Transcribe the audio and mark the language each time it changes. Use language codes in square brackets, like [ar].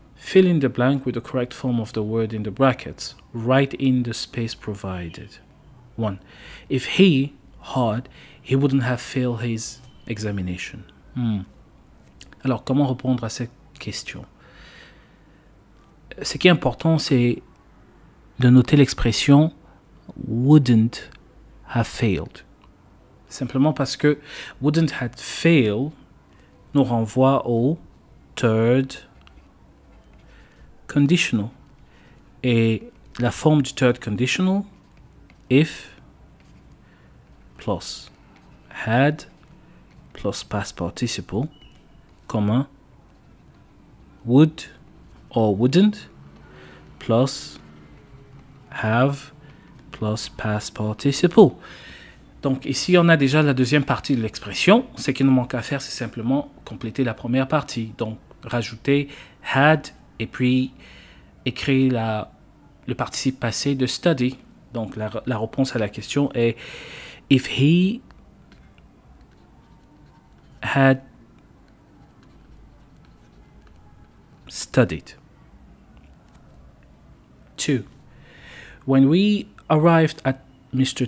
[en] Fill in the blank with the correct form of the word in the brackets. Write in the space provided. 1. If he had, he wouldn't have failed his examination. [fr] Alors, comment répondre à cette question? Ce qui est important, c'est de noter l'expression [en] wouldn't have failed. [fr] Simplement parce que [en] wouldn't have failed [fr] nous renvoie au [en] third conditional. [fr] Et la forme du [en] third conditional, if plus had plus past participle, [fr] comma would or wouldn't plus have plus past participle. Donc ici, on a déjà la deuxième partie de l'expression. Ce qu'il nous manque à faire, c'est simplement compléter la première partie. Donc, rajouter had et puis écrire le participe passé de study. Donc, la réponse à la question est [en] if he had studied. 2. When we arrived at Mr.